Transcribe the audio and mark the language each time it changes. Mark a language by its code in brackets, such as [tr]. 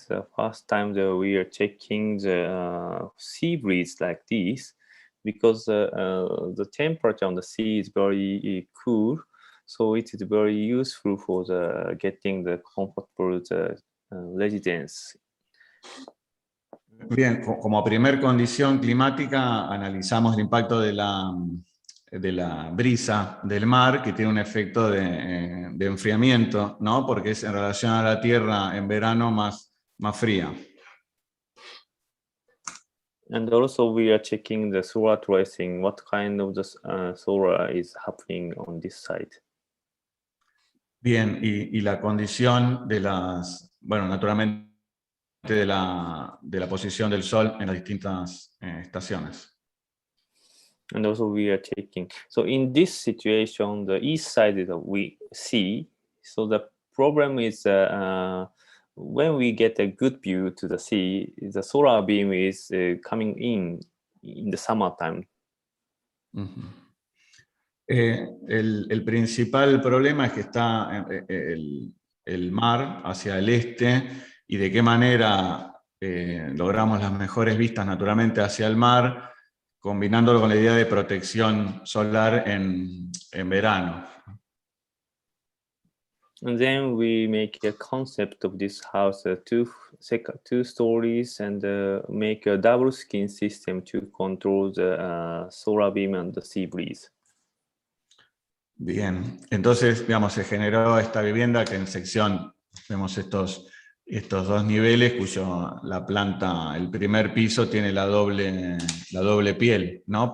[en] The first time that we are checking the sea breeze like this, because the temperature on the sea is very cool, so it is very useful for getting the comfortable residence. [es] Bien, como primer condición climática analizamos el impacto de la brisa del mar, que tiene un efecto de enfriamiento, ¿no? Porque es en relación a la Tierra en verano más fría. [en] And also we are checking the solar tracing, what kind of the solar is happening on this site. [es] Bien, y la condición bueno, naturalmente de la posición del Sol en las distintas estaciones. [en] And also we are checking. So in this situation, the east side is we see. So the problem is when we get a good view to the sea, the solar beam is coming in the summertime. [es] El principal problema es que está el mar hacia el este, y de qué manera logramos las mejores vistas naturalmente hacia el mar, combinándolo con la idea de protección solar en verano. [en] And then we make a concept of this house, two stories, and make a double skin system to control the solar beam and the sea breeze. [es] Bien, entonces, digamos, se generó esta vivienda que en sección vemos estos dos niveles, la planta, el primer piso tiene la doble piel, ¿no?